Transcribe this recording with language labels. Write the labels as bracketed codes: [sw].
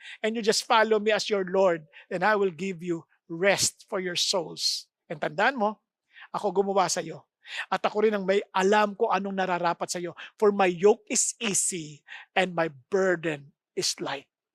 [en] And you just follow me as your Lord, then I will give you rest for your souls. [tl] And tandaan mo, ako gumawa sa iyo. At ako rin ang may alam ko anong nararapat sa iyo. [en] For my yoke is easy and my burden is light.